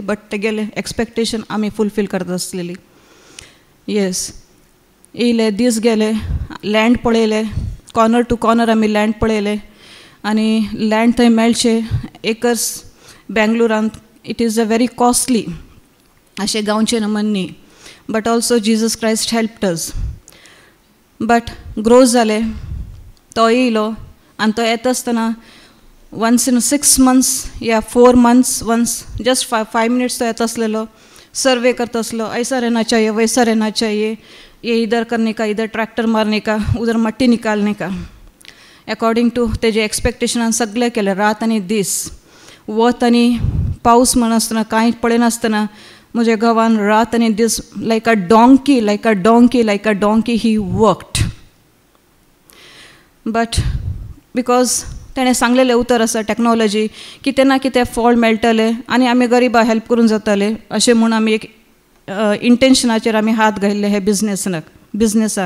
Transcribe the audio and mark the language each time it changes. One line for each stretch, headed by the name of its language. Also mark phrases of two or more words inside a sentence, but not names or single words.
Konkani: बट तेगेले एक्सपेक्टेशन आमी फुलफील करता आसलेली. येस, येयले दीस गेले, लँड पळयले,
English: corner to corner
Konkani: आमी लँड पळयले आनी लँड थंय मेळचे एकर्स बेंगलोरांत.
English: it is a very costly अशें गांवचे नमनी. but also Jesus Christ helped us.
Konkani: बट ग्रो जाले. तो येयलो आनी तो येता आसतना
English: once in 6 months
Konkani: या
English: 4 months once just 5 minutes
Konkani: तो येता आसलेलो. सर्वे करता आसलो,
Hindi: ऐसा रहना चाहिए वैसा रहना चाहिए, ये इधर करने का, इधर ट्रैक्टर मारने का, उधर मट्टी निकालने का.
English: according to
Konkani: तेजे एक्सपेक्टेशनान सगळें केलें. रात आनी दीस, वत आनी पावस म्हणनासतना कांय पळयनासतना म्हज्या घोवान रात आनी दीस
English: like a donkey he worked. but because
Konkani: तेणें सांगलेलें उतर आसा टॅक्नॉलॉजी कितें ना कितें फळ मेळटलें आनी आमी गरिबां हेल्प करून जाताले अशें म्हूण आमी एक इंटेन्शनाचेर आमी हात घाल्ले हे बिझनेसाक.